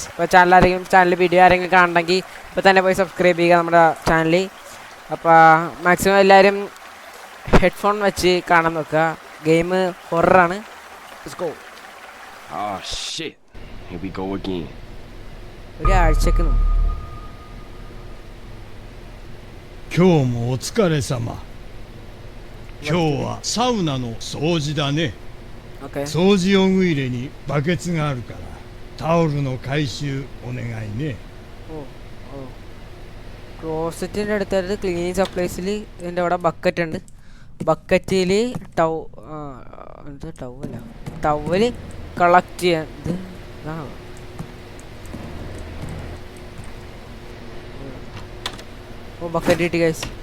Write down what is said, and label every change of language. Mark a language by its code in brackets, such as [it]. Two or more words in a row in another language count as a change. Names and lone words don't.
[ml] ഇപ്പോൾ [en] channel video [ml] ആരെങ്കിലും കാണണമെങ്കിൽ ഇപ്പോൾ തന്നെ പോയി സബ്സ്ക്രൈബ് ചെയ്യുക നമ്മുടെ ചാനലിൽ. അപ്പോൾ മാക്സിമം എല്ലാവരും ഹെഡ്ഫോൺ വെച്ച് കാണാൻ നോക്കുക. ഗെയിം ഹൊററാണ്. ഒരാഴ്ചക്ക് [ja] 今日もお疲れ様。今日はサウナの掃除だね。掃除用具入れにバケツがあるからタオルの回収お願いね。 [ml] ക്ലോസറ്റിൻ്റെ അടുത്തായിട്ട് [en] cleaning supplies [ml] ഇതിൻ്റെ അവിടെ ബക്കറ്റ് ഉണ്ട്. ബക്കറ്റിൽ [en] towel collect [ml] ചെയ്യാൻ ബക്കറ്റ് കിട്ടി ഗൈസ്.